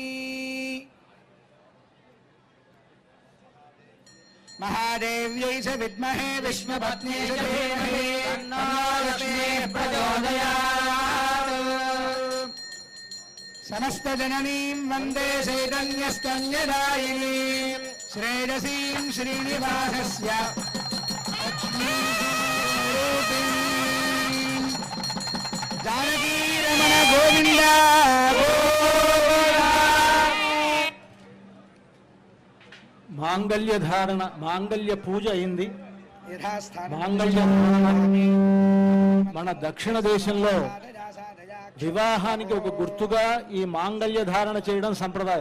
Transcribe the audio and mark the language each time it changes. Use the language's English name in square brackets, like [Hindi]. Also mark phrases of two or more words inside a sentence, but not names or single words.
[Sanskrit] महादेव्यै च विद्महे विष्णुपत्न्यै च धीमहि तन्नो लक्ष्मीः प्रचोदयात् समस्तजननीं वन्दे चैतन्यस्तन्यदायिनीं श्रेयसीं श्रीनिवासस्य लक्ष्मीरूपिणीं जानकीरमण गोविन्द [Telugu] మాంగళ్య ధారణ మాంగళ్య పూజ అయింది. మాంగళ్యం మన దక్షిణ దేశంలో వివాహానికి ఒక గుర్తుగా ఈ మాంగళ్య ధారణ చేయడం సంప్రదాయం.